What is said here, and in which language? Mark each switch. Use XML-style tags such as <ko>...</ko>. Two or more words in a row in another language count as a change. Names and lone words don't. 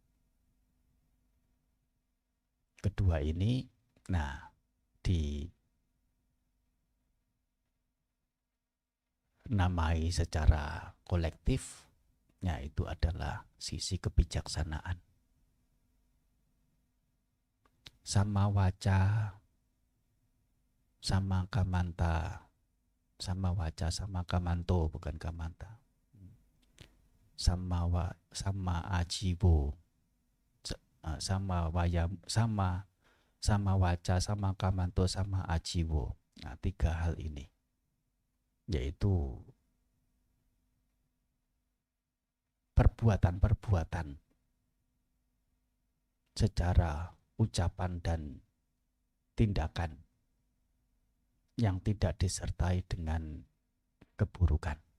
<id>Kedua ini, nah, dinamai secara kolektif, yaitu adalah sisi kebijaksanaan.</id> <pi>Sama waca, sama kamanta, sama waca, sama kamanto, bukan kamanta. Sama ajiwo, sama waca, sama kamanto, sama ajiwo.</pi> <id>Nah, tiga hal ini, yaitu perbuatan-perbuatan secara ucapan dan tindakan yang tidak disertai dengan keburukan.</id>